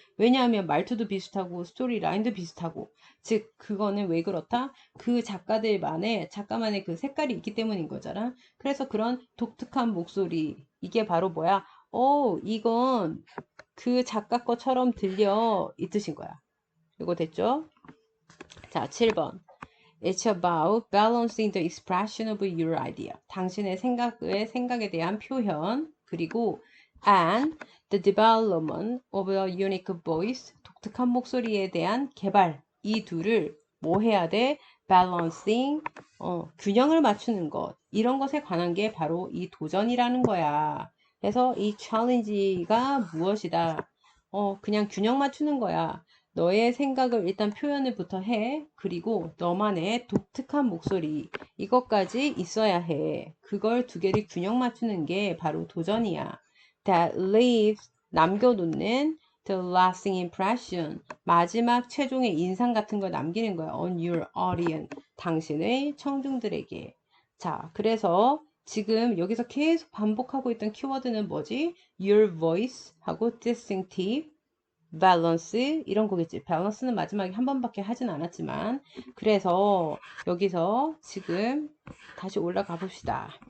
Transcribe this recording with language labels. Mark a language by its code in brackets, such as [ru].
[ko] 왜냐하면 말투도 비슷하고 스토리 라인도 비슷하고. 즉 그거는 왜 그렇다? 그 작가만의 그 색깔이 있기 때문인 거잖아. 그래서 그런 독특한 목소리, 이게 바로 뭐야? 이건 그 작가 것처럼 들려, 이 뜻인 거야. 이거 됐죠? 자, 7번. [en] It's about balancing the expression of your idea. [ko] 당신의 생각에 대한 표현, 그리고 [en] and the development of a unique voice, [ko] 독특한 목소리에 대한 개발. 이 둘을 뭐 해야 돼? balancing, 균형을 맞추는 것. 이런 것에 관한 게 바로 이 도전이라는 거야. 그래서 이 challenge가 무엇이다? 그냥 균형 맞추는 거야. 너의 생각을 일단 표현을부터 해. 그리고 너만의 독특한 목소리, 이것까지 있어야 해. 그걸 두 개를 균형 맞추는 게 바로 도전이야. [en] That leaves, [ko] 남겨놓는 [en] the lasting impression, [ko] 마지막 최종의 인상 같은 걸 남기는 거야. [en] On your audience, 당신의 청중들에게. [ko] 자, 그래서 지금 여기서 계속 반복하고 있던 키워드는 뭐지? [en] Your voice [ko] 하고 distinctive, 밸런스, 이런 거겠지. 밸런스는 마지막에 한 번밖에 하진 않았지만, 그래서 여기서 지금 다시 올라가 봅시다.